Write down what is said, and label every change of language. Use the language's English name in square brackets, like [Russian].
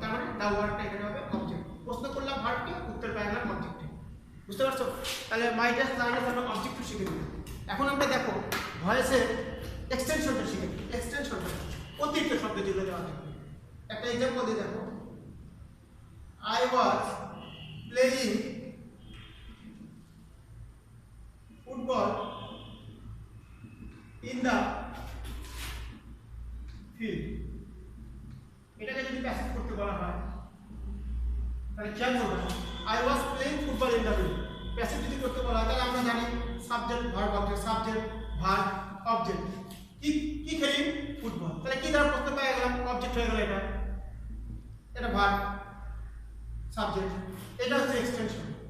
[Bangla] তার মানে দ্য ওয়ার্কটা এখানে হবে অবজেক্ট। প্রশ্ন করলাম ভার্বকে, উত্তর পাই গেলাম অবজেক্টে। বুঝতে পারছো? তাহলে মাই ডিয়ার লার্নার্স আমরা অবজেক্ট শিখে নিলাম। এখন আমরা দেখো ভয়েসের এক্সটেনশনটা শিখে নিই। এক্সটেনশনটা অতিরিক্ত শব্দ যেগুলো দেওয়া থাকে, একটা এক্সাম্পল দিয়ে দেখো। [English] I was playing football in the field. [Bangla] এটাকে যদি প্যাসিভ করতে বলা হয় তাহলে খেয়াল করবেন [English] I was playing football in the field. [Bangla] Passive যদি করতে বলা হয় তাহলে আমরা জানি subject verb object subject verb object কি খেলি ফুটবল তাহলে কি দ্বারা প্রশ্ন পেয়ে গেলাম অবজেক্ট হয়ে গেল এটা ভার্ব সাবজেক্ট এটা হচ্ছে এক্সটেনশন